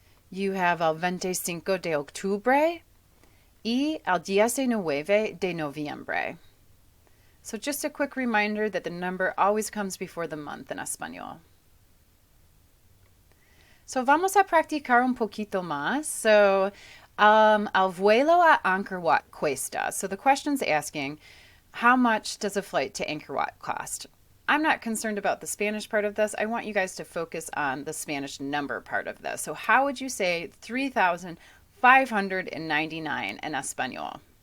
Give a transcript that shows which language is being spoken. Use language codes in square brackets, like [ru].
[en] You have [es] el 25 de octubre y el 19 de noviembre. [en] So just a quick reminder that the number always comes before the month in Espanol. [es] So vamos a practicar un poquito más. So al vuelo a Angkor Wat cuesta. [en] So the question's asking, how much does a flight to Angkor Wat cost? I'm not concerned about the Spanish part of this. I want you guys to focus on the Spanish number part of this. So how would you say 3,599 in Espanol?